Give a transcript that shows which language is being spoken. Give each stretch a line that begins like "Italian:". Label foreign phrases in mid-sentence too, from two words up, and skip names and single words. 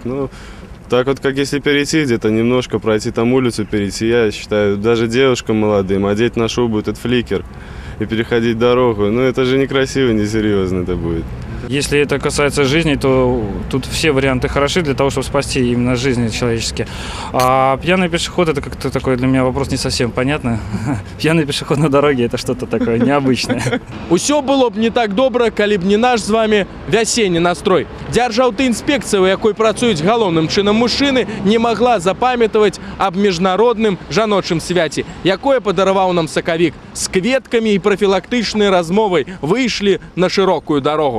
Russian: Ну, так вот, как если перейти где-то немножко, пройти там улицу, перейти, я считаю, даже девушкам молодым, одеть на шубу этот фликер и переходить дорогу, ну это же некрасиво, несерьезно это будет. Если это касается жизни, то тут все варианты хороши для того, чтобы спасти именно жизни человеческие. А пьяный пешеход – это как-то такой для меня вопрос не совсем понятный. Пьяный пешеход на дороге – это что-то такое необычное.
Belarusian: Усё было б не так добра, калі б не наш з вами вясенні настрой. Дзяржаўтаінспекцыя, у якой працуюць галоўным чынам мужчыны, не магла запамятаваць аб міжнародным жаночым свяце, якое падараваў нам сакавік. З кветкамі і прафілактычнай размовай выйшлі на шырокую дарогу.